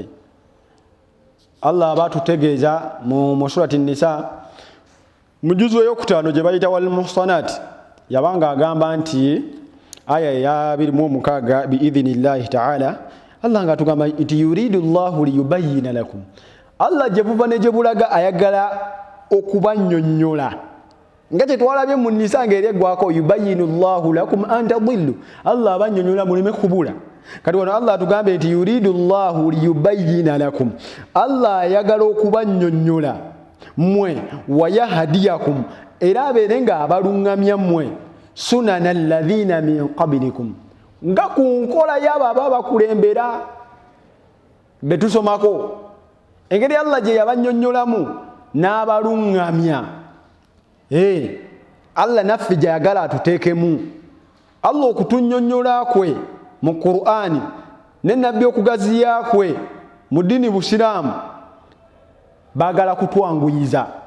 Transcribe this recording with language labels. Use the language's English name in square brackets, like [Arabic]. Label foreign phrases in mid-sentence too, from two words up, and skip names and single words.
[Ganda] Allah batutegeeza mu surati Nisa mu juzu ey'okutaano gye bayita [Arabic] والمحصنات [Ganda] yabanga agamba nti aya ya 26 [Arabic] بإذن الله تعالى [Ganda] Allah nga tugamba nti [Arabic] يريد الله ليبين لكم. [Ganda] Allah gye buva ne gye bulaga ayagala okubannyonnyola nga kye twalabye mu Nisa ng'eri eggwako [Arabic] يبين الله لكم أن تضلوا. [Ganda] Allah abannyonnyola muleme kubula. Kati wano Allah atugambe nti [Arabic] يريد الله ليبين لكم. [Ganda] Allah ayagala okubannyonnyola mmwe wayahdiyakum era abeere nga abalungamya mmwe [Arabic] سنن الذين من قبلكم [Ganda] nga ku nkola y'abo aba bakulembera be tusomako engeri Allah gye yabannyonnyolamu n'abalungamya. Allah naffe gy'ayagala atuteekemu. Allah okutunnyonnyola kwe mu Qur'ani ne nabbi okugaziya kwe mu ddiini busiraamu baagala kutwanguyiza.